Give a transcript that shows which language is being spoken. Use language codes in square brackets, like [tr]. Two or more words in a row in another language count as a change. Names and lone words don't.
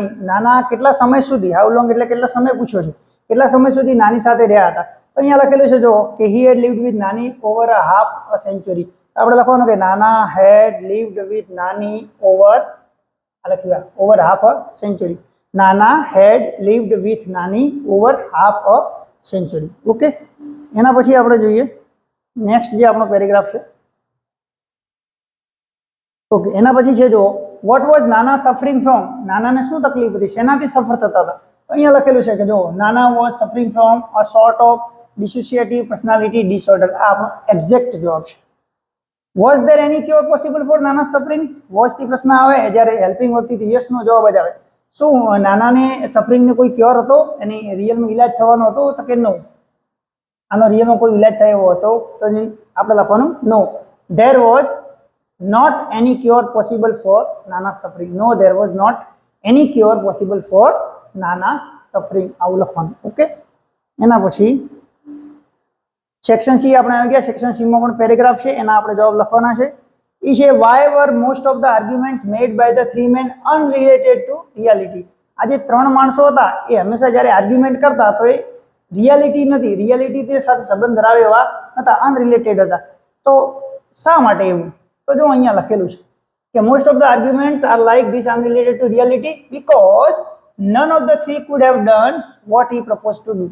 [gu] નાના કેટલા સમય સુધી, [en] how long [gu] એટલે કેટલો સમય પૂછ્યો છે, કેટલા સમય સુધી નાની સાથે રહ્યા હતા? તો અહીંયા લખેલું છે જો કે [en] he had lived with Nani over a half a century. [gu] આપણે લખવાનું કે [en] નાના had lived with Nani over, [gu] આ લખ્યું [en] over half a century. નાના had lived with Nani over half a century. [gu] ઓકે, એના પછી આપણે જોઈએ નેક્સ્ટ જે આપણો પેરેગ્રાફ છે. ઓકે, એના પછી છે જો [en] what was Nana suffering from? [gu] નાનાને શું તકલીફ હતી, શેનાથી સફર થતા હતા? તો અહીંયા લખેલું છે કે જો [en] Nana was suffering from a sort of dissociative personality disorder. [gu] આ આપણો એક્ઝેક્ટ જવાબ છે. [en] was there any cure possible for Nana's suffering? [gu] was થી પ્રશ્ન આવે જ્યારે [en] helping verb yes no [gu] જવાબ જ આવે. શું નાનાને સફરિંગને કોઈ ક્યોર હતો, એની રિયલમાં ઇલાજ થવાનો હતો? તો કે નો. આનો રિયલમાં કોઈ ઇલાજ થયો હતો? તો આપણે લખવાનું નો. [en] there was not any cure possible for Nana's suffering. No, there was not any cure possible for Nana's suffering. [gu] આવું લખવાનું. ઓકે, એના પછી [en] section C [gu] આપણે આવી ગયા. [en] section C [gu] માં પણ પેરેગ્રાફ છે, એના આપણે જવાબ લખવાના છે. એ છે [en] why were most of the arguments made by the three men unrelated to reality? [gu] આ જે ત્રણ માણસો હતા એ હંમેશા જ્યારે આર્ગ્યુમેન્ટ કરતા તો એ રિયાલિટી નથી, રિયાલિટી સાથે સંબંધ ધરાવે એવા હતા, અનરિલેટેડ હતા. તો શા માટે એવું? તો જો અહીંયા લખેલું છે કે [en] most of the arguments are like this unrelated to reality because none of the three could have done what he propose to do.